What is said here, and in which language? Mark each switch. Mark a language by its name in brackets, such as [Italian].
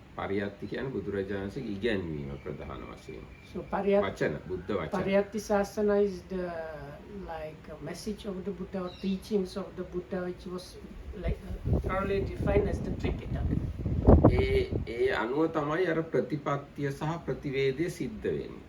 [Sinhala] පරියත්ති කියන්නේ බුදුරජාණන්සේගේ ඉගැන්වීම ප්‍රධාන වශයෙන්. [English] So [Sinhala] වචන බුද්ධ වචන. [English] Pariyatti sasana is the like a message of the Buddha or teachings of the Buddha, which was like thoroughly defined as the Tripitaka. [Sinhala] ඒ අනුව තමයි අර ප්‍රතිපත්තිය සහ ප්‍රතිවේදය සිද්ධ වෙන්නේ.